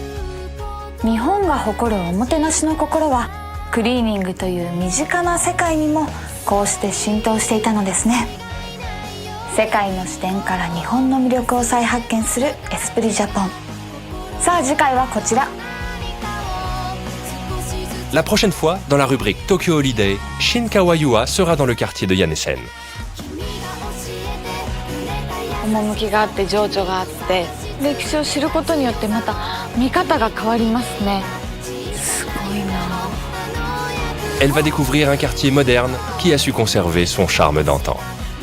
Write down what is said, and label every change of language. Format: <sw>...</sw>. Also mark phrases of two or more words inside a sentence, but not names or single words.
<ja>日本が誇るおもてなしの心はクリーニングという身近な世界にもこうして浸透していたのですね。世界の視点から日本の魅力を再発見するエスプリジャポン。さあ次回はこちら。</ja> <fr>La prochaine fois, dans la rubrique Tokyo Holiday, Shinkawa Yua sera dans le quartier de Yanesen.</fr> <ja>趣があって情緒があって歴史を知ることによってまた見方が変わりますね。すごいな。</ja> <fr>Elle va découvrir un quartier moderne qui a su conserver son charme d'antan.</fr>